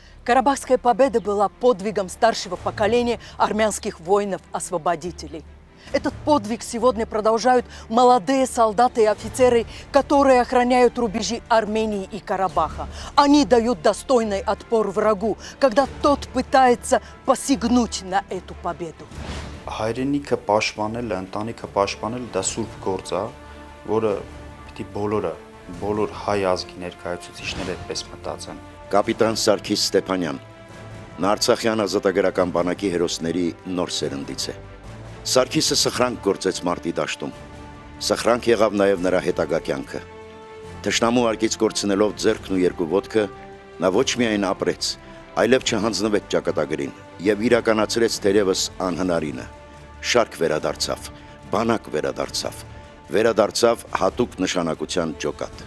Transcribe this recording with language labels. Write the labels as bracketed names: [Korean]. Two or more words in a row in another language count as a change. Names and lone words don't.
[Russian] Карабахская победа была подвигом старшего поколения армянских воинов-освободителей. Этот подвиг сегодня продолжают молодые солдаты и офицеры, которые охраняют рубежи Армении и Карабаха. Они дают достойный отпор врагу, когда тот пытается посягнуть на эту победу. [Armenian] Հայրենիքը պաշտպանել, ընտանիքը պաշտպանել դա սուրբ գործ է, որը պիտի բոլոր հայ ազգի ներկայացուցիչները այդպես մտածեն։ Կապիտան Սարգիս Ստեփանյան, նա Արցախյան ազատագրական բանակի հերոսների նոր սերնդից է։ Սարգիսը սխրանք գործեց մարտի դաշտում։ Սխրանք եղավ նաև նրա հետագա կյանքը։ Թշնամու արգից կորցնելով ձեռքն ու երկու ոտքը, նա ոչ միայն ապրեց, այլև չհանձնվեց ճակատագրին եւ իրականացրեց թերևս անհնարինը։ Շարք վերադարձավ, բանակ վերադարձավ հատուկ նշանակության ջոկատ։